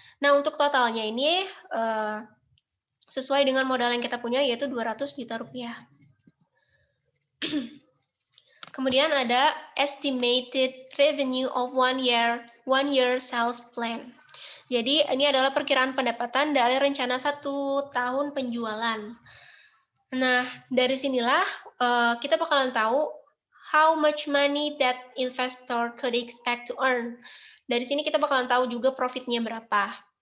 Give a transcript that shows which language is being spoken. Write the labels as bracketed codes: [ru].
[id] Nah, untuk totalnya ini sesuai dengan modal yang kita punya, yaitu 200 juta rupiah. Kemudian ada [en] estimated revenue of one year sales plan. [id] Jadi ini adalah perkiraan pendapatan dari rencana 1 tahun penjualan. Nah, dari sinilah kita bakalan tahu [en] how much money that investor could expect to earn. [id] Dari sini kita bakalan tahu juga profitnya berapa.